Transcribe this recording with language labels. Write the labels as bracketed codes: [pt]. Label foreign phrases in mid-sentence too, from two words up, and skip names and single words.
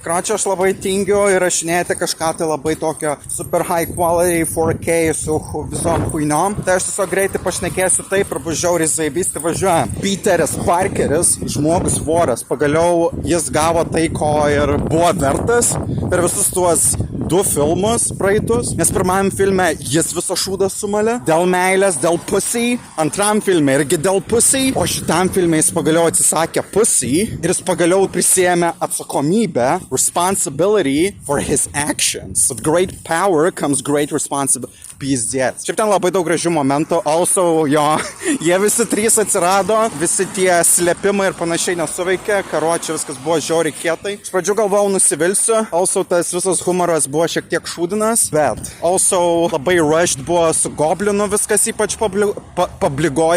[lt] Karočią, aš labai tingiu įrašinėti kažką tai labai tokio [en] super high quality [lt] 4K su visom huinom. Tai aš tiesiog greitai pašnekėsiu taip ir bus žiauriai zaibysti važiuoja. Peteris Parkeris, žmogus voras, pagaliau jis gavo tai, ko ir buvo vertas per visus tuos 2 filmus praeitus, nes pirmajam filme jis viso šūdą sumalė, dėl meilės, dėl pussy, antram filme irgi dėl pussy, o šitam filme jis pagaliau atsisakė pussy ir jis pagaliau prisėmė atsakomybę, [en] responsibility for his actions. With great power comes great responsibility. [ru] Pizdėts. [lt] Šiaip ten labai daug gražių momentų, also jo, jie visi 3 atsirado, visi tie slėpimai ir panašiai nesuveikė, karočią viskas buvo žiauriai kietai. Iš pradžių galvojau nusivilsiu, also tas visas humoras buvo šiek tiek šūdinas, bet also labai rushed buvo su Goblinu viskas ypač pabligoj.